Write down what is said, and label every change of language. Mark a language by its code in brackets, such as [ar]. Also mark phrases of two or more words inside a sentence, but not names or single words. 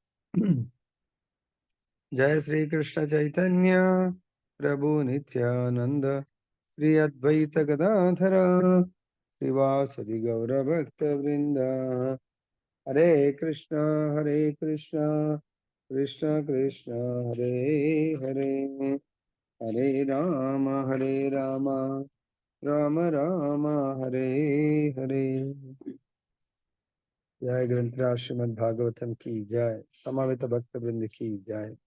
[sa] జయ శ్రీకృష్ణ చైతన్య ప్రభు నిత్యానంద శ్రీ అద్వైత గదాధర శ్రీవాసది గౌరభక్త వృంద. హరే కృష్ణ కృష్ణ కృష్ణ హరే హరే, హరే రామ రామ రామ హరే హరే. [hi] जय ग्रंथराज श्रीमद् भागवतम की जय. समवेत भक्त वृंद की जय.